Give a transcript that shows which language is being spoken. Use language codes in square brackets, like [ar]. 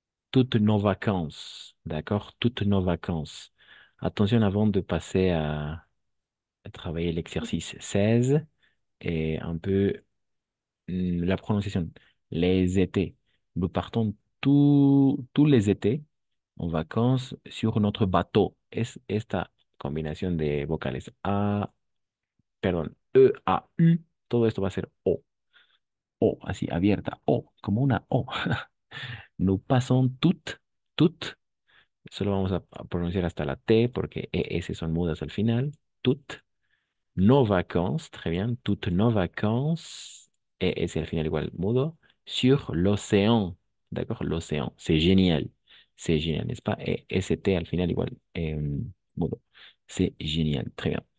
[fr] Toutes nos vacances, d'accord? Toutes nos vacances. Attention avant de passer à travailler l'exercice 16 et un peu la prononciation. Les étés. Nous partons tous les étés en vacances sur notre bateau. [es] Es esta combinación de vocales A, perdón, E, A, U. Todo esto va a ser O. O, así abierta. O, como una O. [fr] Nous passons toutes. [es] Solo vamos a pronunciar hasta la T porque ES son mudas al final. [fr] Toutes nos vacances, très bien, toutes nos vacances, et c'est [es] al final igual mudo, [fr] sur l'océan, d'accord, l'océan, c'est génial, n'est-ce pas? Et ST [es] al final igual mudo, [fr] c'est génial, très bien.